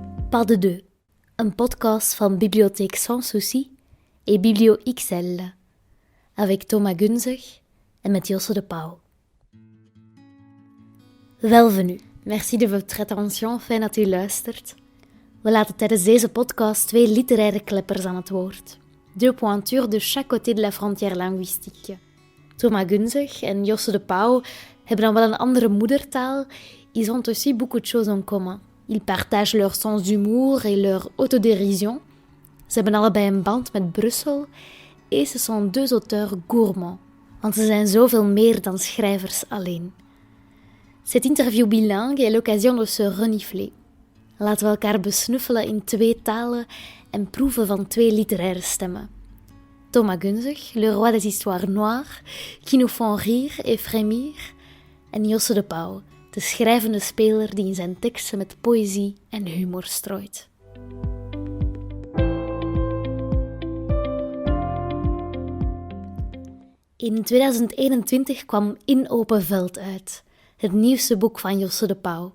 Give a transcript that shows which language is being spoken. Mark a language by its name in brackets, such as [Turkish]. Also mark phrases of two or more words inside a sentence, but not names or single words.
[Dutch] Pas de deux, een podcast van Bibliothèque Sans Souci et Biblio XL, avec Thomas Gunzig en met Josse de Pauw. Welvenu, [French] merci de votre attention, [Dutch] fijn dat u luistert. We laten tijdens deze podcast 2 literaire kleppers aan het woord. [French] 2 pointures de chaque côté de la frontière linguistique. [Dutch] Thomas Gunzig en Josse de Pauw hebben dan wel een andere moedertaal. [French] Ils ont aussi beaucoup de choses en commun. Ils partagent leur sens d'humour et leur autodérision. [Dutch] Ze hebben allebei een band met Brussel. [French] Et ce sont 2 auteurs gourmands. [Dutch] Want ze zijn zoveel meer dan schrijvers alleen. [French] Cette interview bilingue est l'occasion de se renifler. [Dutch] Laten we elkaar besnuffelen in 2 talen en proeven van 2 literaire stemmen. [French] Thomas Gunzig, le roi des histoires noires, qui nous font rire et frémir. [Dutch] En Josse de Pauw, de schrijvende speler die in zijn teksten met poëzie en humor strooit. In 2021 kwam In Open Veld uit, het nieuwste boek van Josse de Pauw.